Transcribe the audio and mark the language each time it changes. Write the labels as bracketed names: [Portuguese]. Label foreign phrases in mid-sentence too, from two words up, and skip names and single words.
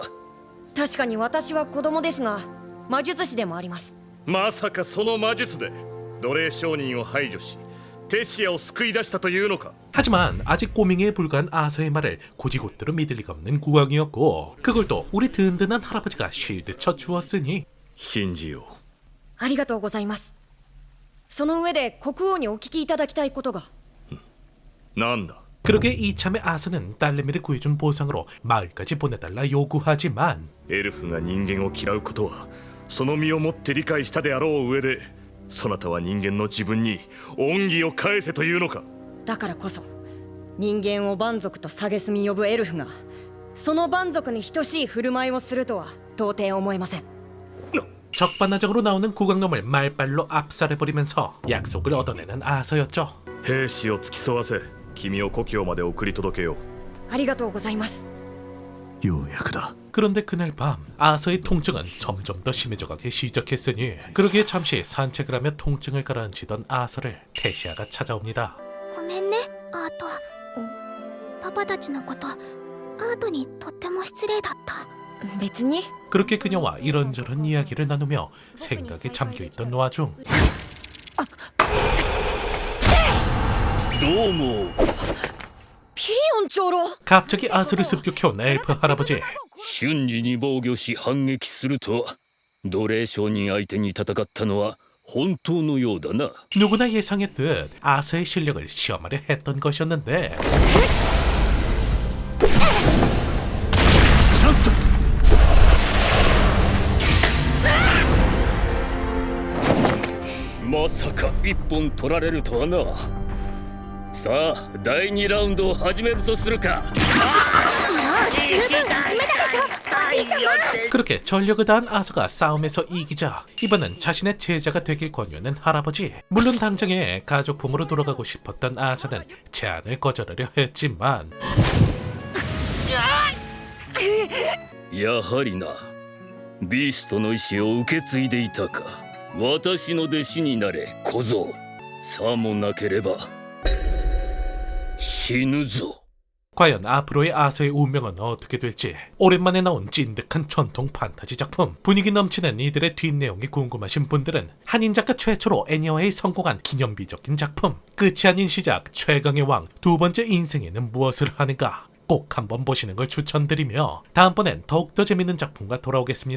[Japanese] 確かに私は子供ですが、魔術師でもあります。まさかその魔術で奴隷商人を排除しテシアを救い出したというのか。 [Korean] 하지만 아직 꼬밍이에 불과한 아서의 말을 고지고대로 믿을 리가 없는 국왕이었고, 그걸 또 우리 든든한 할아버지가 쉴드 쳐 주었으니 [Japanese] 信じよう。ありがとうございます。その上で国王にお聞きいただきたいことが。なんだ。 [Korean] 그러게 이참에 아서는 딸내미를 구해준 보상으로 마을까지 보내달라 요구하지만 [Japanese] エルフが人間を嫌うことはその身をもって理解したであろう上で、そなたは人間の自分に恩義を返せというのか。だからこそ人間を蛮族と蔑み呼ぶエルフがその蛮族に等しい振る舞いをするとは到底思えません。 [Korean] 적반하장으로 나오는 국왕놈을 말발로 압살해버리면서 약속을 얻어내는 아서였죠. [Japanese] 兵士を付き添わせ君を故郷まで送り届けよう。ありがとうございます。ようやくだ。 [Korean] 그런데 그날 밤 아서의 통증은 점점 더 심해져가기 시작했으니, 그러기에 잠시 산책을 하며 통증을 가라앉히던 아서를 테시아가 찾아옵니다. [Japanese] ごめんねアート。パパたちのことアートにとっても失礼だった。別に。 [Korean] 그렇게 그녀와 이런저런 이야기를 나누며 생각에 잠겨있던 와중 [Japanese] どうも。ピリオン長老。 [Korean] 갑자기 아서를 습격해온 엘프 할아버지. [Japanese] 瞬時に防御し反撃するとは、奴隷商人相手に戦ったのは本当のようだな。 [Korean] 누구나 예상했듯 아서의 실력을 시험하려 했던 것이었는데, [Japanese] チャンスだ。まさか一本取られるとはな。さあ第2ラウンドを始めるとするか。十分ダメだでしょおじいちゃま。 [Korean] 그렇게 전력을 다한 아서가 싸움에서 이기자 이번엔 자신의 제자가 되길 권유하는 할아버지. 물론 당장에 가족품으로 돌아가고 싶었던 아서는 제안을 거절하려 했지만 [Japanese] やはりな、ビーストの意志を受け継いでいたか。私の弟子になれ小僧。さもなければ死ぬぞ。 [Korean] 과연 앞으로의 아서의 운명은 어떻게 될지. 오랜만에 나온 찐득한 전통 판타지 작품, 분위기 넘치는 이들의 뒷내용이 궁금하신 분들은 한인 작가 최초로 애니어에 성공한 기념비적인 작품, 끝이 아닌 시작 최강의 왕 두 번째 인생에는 무엇을 하는가 꼭 한번 보시는 걸 추천드리며, 다음번엔 더욱더 재밌는 작품과 돌아오겠습니다.